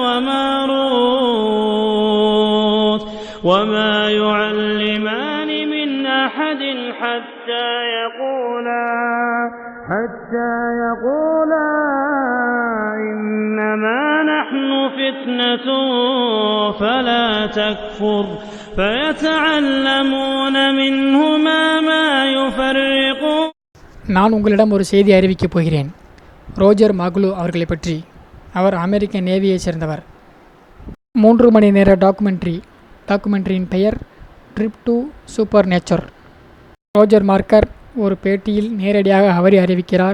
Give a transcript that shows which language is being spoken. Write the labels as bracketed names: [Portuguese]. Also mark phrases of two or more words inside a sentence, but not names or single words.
[Arabic] وماروت وما يعلمان من أحد حتى يقولا إنما نحن فتنة فلا تكفر فيتعلمون منهما ما يفرقون. [Tamil] நான் உங்களிடம் ஒரு செய்தி அறிவிக்கப் போகிறேன். ரோஜர் மக்லூ அவர்களை பற்றி. அவர் அமெரிக்க நேவியைச் சேர்ந்தவர். 3 மணி நேர டாக்குமெண்ட்ரியின் பெயர் ட்ரிப் டு சூப்பர் நேச்சர். ரோஜர் மார்க்கர் ஒரு பேட்டியில் நேரடியாக அவரை அறிவிக்கிறார்.